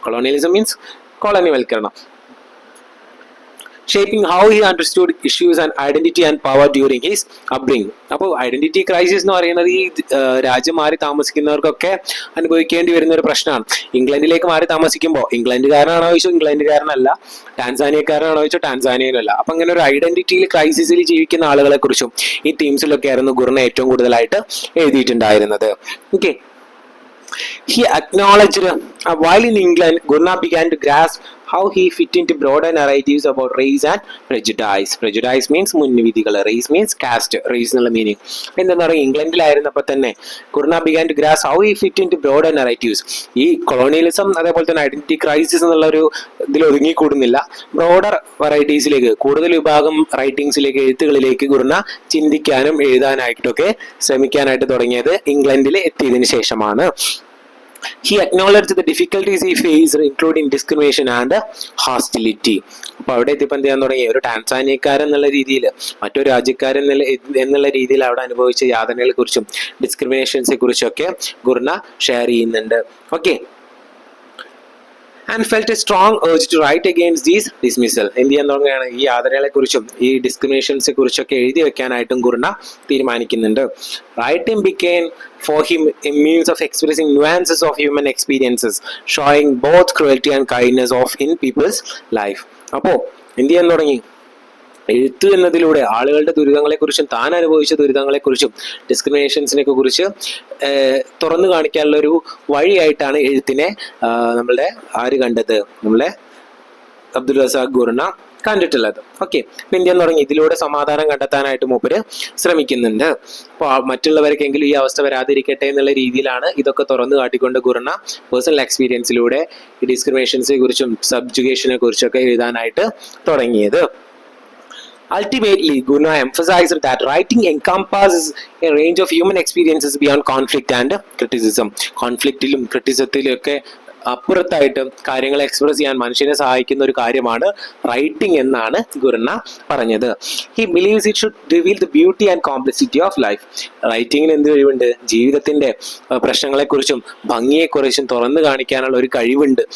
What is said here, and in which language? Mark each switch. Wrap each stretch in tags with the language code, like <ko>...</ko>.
<ml>Colonialism means കോളനിവൽക്കരണം.</ml> <en>Shaping how he understood issues and identity and power during his upbringing.</en> <ml>അപ്പോൾ identity crisis എന്ന് പറയുന്നത് ഈ രാജ്യം മാറി താമസിക്കുന്നവർക്കൊക്കെ അനുഭവിക്കേണ്ടി വരുന്ന ഒരു പ്രശ്നമാണ്. ഇംഗ്ലണ്ടിലേക്ക് മാറി താമസിക്കുമ്പോൾ ഇംഗ്ലണ്ടുകാരനാണോ ചോദിച്ചോ ഇംഗ്ലണ്ടുകാരനല്ല, ടാൻസാനിയക്കാരനാണോ ചോദിച്ചോ ടാൻസാനിയയിലല്ല. അപ്പൊ അങ്ങനെ ഒരു ഐഡന്റിറ്റിയിൽ ക്രൈസിസിൽ ജീവിക്കുന്ന ആളുകളെ കുറിച്ചും ഈ തീംസിലൊക്കെ ആയിരുന്നു ഗുർണ ഏറ്റവും കൂടുതലായിട്ട് എഴുതിയിട്ടുണ്ടായിരുന്നത്. Okay.</ml> <en>He acknowledged while in England, Gurna began to grasp how he fit into broader narratives about race and prejudice. Prejudice means മുൻവിധികൾ, race means caste, race</en> <ml>എന്നുള്ള മീനിങ്. എന്താ പറയുക, ഇംഗ്ലണ്ടിലായിരുന്നപ്പോൾ തന്നെ</ml> <en>Gurnah began to grasp how he fit into broader narratives.</en> <ml>ഈ colonialism അതേപോലെ തന്നെ identity crisis എന്നുള്ള ഒരു ഇതിൽ ഒതുങ്ങിക്കൂടുന്നില്ല, ബ്രോഡർ വെറൈറ്റീസിലേക്ക്, കൂടുതൽ വിഭാഗം റൈറ്റിംഗ്സിലേക്ക്, എഴുത്തുകളിലേക്ക് ഗുർണ ചിന്തിക്കാനും എഴുതാനായിട്ടൊക്കെ ശ്രമിക്കാനായിട്ട് തുടങ്ങിയത് ഇംഗ്ലണ്ടിൽ എത്തിയതിനു ശേഷമാണ്.</ml> <en>He acknowledged the difficulties he faced, including discrimination and hostility.</en> <ml>അപ്പൊ അവിടെ എത്തിയപ്പോൾ എന്ത് ചെയ്യാൻ തുടങ്ങി, ഒരു ടാൻസാനിയക്കാരൻ എന്നുള്ള രീതിയിൽ, മറ്റൊരു രാജ്യക്കാരൻ എന്നുള്ള രീതിയിൽ അവിടെ അനുഭവിച്ച യാതനകളെ കുറിച്ചും ഡിസ്ക്രിമിനേഷൻസിനെ കുറിച്ചൊക്കെ ഗുർണ ഷെയർ ചെയ്യുന്നുണ്ട്. Okay.</ml> <en>And felt a strong urge to write against these dismissal.</en> <ml>എന്ത് ചെയ്യാൻ തുടങ്ങുകയാണ്, ഈ യാതനകളെ കുറിച്ചും ഈ ഡിസ്ക്രിമിനേഷൻസിനെ കുറിച്ചൊക്കെ എഴുതി വെക്കാനായിട്ടും Gurnah തീരുമാനിക്കുന്നുണ്ട്.</ml> <en>Writing became for him a means of expressing nuances of human experiences, showing both cruelty and kindness of in people's life.</en> <ml>അപ്പോ എന്ത് ചെയ്യാൻ തുടങ്ങി, എഴുത്ത് എന്നതിലൂടെ ആളുകളുടെ ദുരിതങ്ങളെക്കുറിച്ചും താൻ അനുഭവിച്ച ദുരിതങ്ങളെക്കുറിച്ചും ഡിസ്ക്രിമിനേഷൻസിനെ കുറിച്ച് തുറന്നു കാണിക്കാനുള്ള ഒരു വഴിയായിട്ടാണ് എഴുത്തിനെ നമ്മളുടെ ആര് കണ്ടത്, നമ്മളെ അബ്ദുൽ റസാഖ് ഗുർണ കണ്ടിട്ടുള്ളത്. ഓക്കെ. ഇന്ത്യ എന്ന് തുടങ്ങി ഇതിലൂടെ സമാധാനം കണ്ടെത്താനായിട്ട് മൂപ്പര് ശ്രമിക്കുന്നുണ്ട്. അപ്പോൾ മറ്റുള്ളവർക്കെങ്കിലും ഈ അവസ്ഥ വരാതിരിക്കട്ടെ എന്നുള്ള രീതിയിലാണ് ഇതൊക്കെ തുറന്നു കാട്ടിക്കൊണ്ട് ഗുർണ പേഴ്സണൽ എക്സ്പീരിയൻസിലൂടെ ഈ ഡിസ്ക്രിമിനേഷൻസിനെ കുറിച്ചും സബ്ജുഗേഷനെ കുറിച്ചൊക്കെ എഴുതാനായിട്ട് തുടങ്ങിയത്.</ml> <en>Ultimately, Gurna emphasized that writing encompasses a range of human experiences beyond conflict and criticism.</en> <ml>കോൺഫ്ലിക്റ്റിലും ക്രിറ്റിസത്തിലും ഒക്കെ അപ്പുറത്തായിട്ട് കാര്യങ്ങൾ എക്സ്പ്രസ് ചെയ്യാൻ മനുഷ്യനെ സഹായിക്കുന്ന ഒരു കാര്യമാണ് റൈറ്റിംഗ് എന്നാണ് ഗുർന പറഞ്ഞത്.</ml> <en>He believes it should reveal the beauty and complexity of life.</en> <ml>റൈറ്റിങ്ങിന് എന്ത് കഴിവുണ്ട്? ജീവിതത്തിന്റെ പ്രശ്നങ്ങളെക്കുറിച്ചും ഭംഗിയെക്കുറിച്ചും തുറന്നു കാണിക്കാനുള്ള ഒരു കഴിവുണ്ട്.</ml>